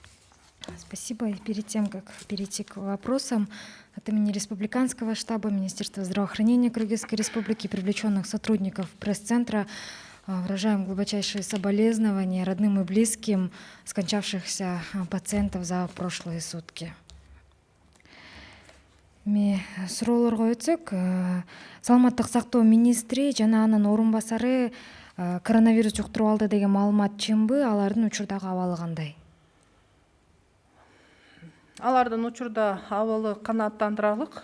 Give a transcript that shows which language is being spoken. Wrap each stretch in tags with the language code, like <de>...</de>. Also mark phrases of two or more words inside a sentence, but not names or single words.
<ru>И перед тем, как перейти к вопросам, от имени Республиканского штаба Министерства здравоохранения Кыргызской Республики и привлеченных сотрудников пресс-центра выражаем глубочайшие соболезнования родным и близким скончавшихся пациентов за прошлые сутки.</ru> <ky>Суроолорго өтсөк, саламаттык сактоо министри жана анын орун басары коронавирус жуктуруп алды деген маалымат чынбы, алардын учурдагы абалы кандай? Алардын учурда абалы канааттандырарлык.</ky>